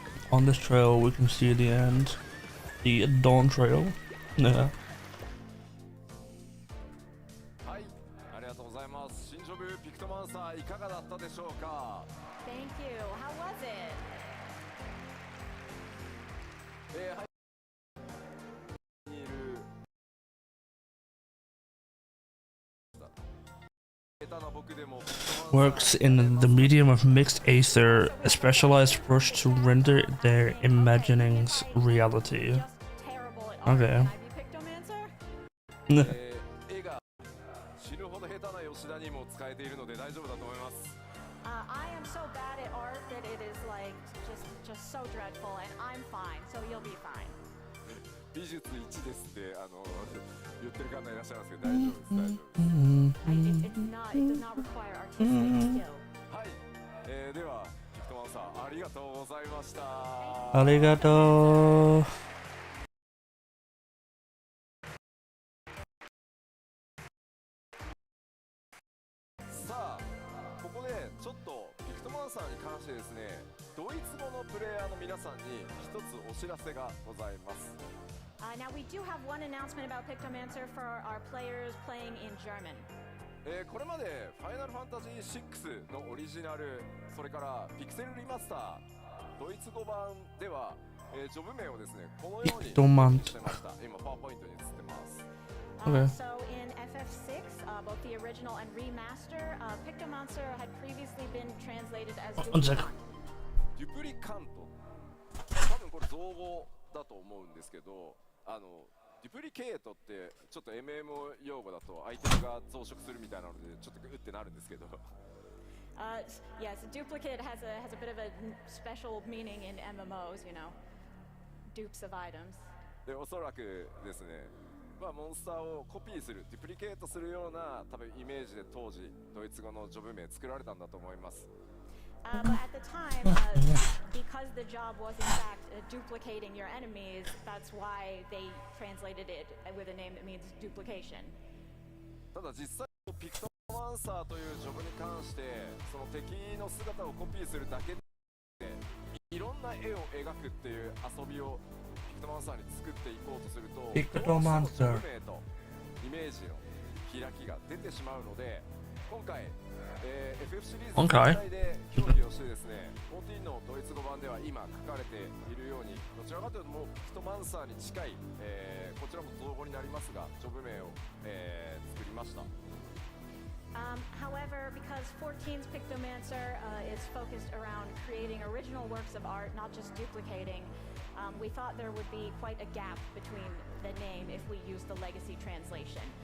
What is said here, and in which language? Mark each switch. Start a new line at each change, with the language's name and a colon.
English: on this trail we can see the end, the Dawn Trail. Yeah.
Japanese: はい、ありがとうございます。新ジョブピクトマンサーいかがだったでしょうか。
English: Thank you. How was it?
Japanese: はい、にいる下手な僕でもピクトマンサー
English: Works in the medium of mixed aether, a specialized brush to render their imaginings reality. Just terrible at art. Okay. Can I be Pictomancer?
Japanese: 絵が死ぬほど下手な吉田にも使えているので大丈夫だと思います。
English: I am so bad at art that it is like just so dreadful, and I'm fine, so you'll be fine.
Japanese: 美術1ですって言ってる方いらっしゃいますけど大丈夫です大丈夫です。
English: It does not require artistic skill.
Japanese: はい、ではピクトマンさんありがとうございました。 Arigato. さあここでちょっとピクトマンさんに関してですね、ドイツ語のプレイヤーの皆さんに一つお知らせがございます。
English: Now we do have one announcement about Pictomancer for our players playing in German.
Japanese: これまでファイナルファンタジー6のオリジナル、それからピクセルリマスター、ドイツ語版では、ジョブ名をですね、このようにしてました。今パワーポイントに映ってます。 Okay.
English: So in FF6, both the original and remaster, Pictomancer had previously been translated as One second.
Japanese: デュプリカント。多分これ造語だと思うんですけど、デュプリケートってちょっと MMO 用語だとアイテムが増殖するみたいなのでちょっとうってなるんですけど。
English: Yes, duplicate has a bit of a special meaning in MMOs, you know, dupes of items.
Japanese: でおそらくですね、まあモンスターをコピーする、デュプリケートするような多分イメージで当時ドイツ語のジョブ名作られたんだと思います。
English: But at the time, because the job was in fact duplicating your enemies, that's why they translated it with a name that means duplication.
Japanese: ただ実際ピクトマンサーというジョブに関してその敵の姿をコピーするだけでいろんな絵を描くっていう遊びをピクトマンサーに作っていこうとすると、ピクトマンサーどうしてもジョブ名とイメージの開きが出てしまうので、今回FF シリーズ全体で協議をしてですね、14のドイツ語版では今書かれているように、どちらかというともうピクトマンサーに近い、こちらも造語になりますが、ジョブ名を、作りました。
English: However, because 14's Pictomancer is focused around creating original works of art, not just duplicating, we thought there would be quite a gap between the name if we use the legacy translation.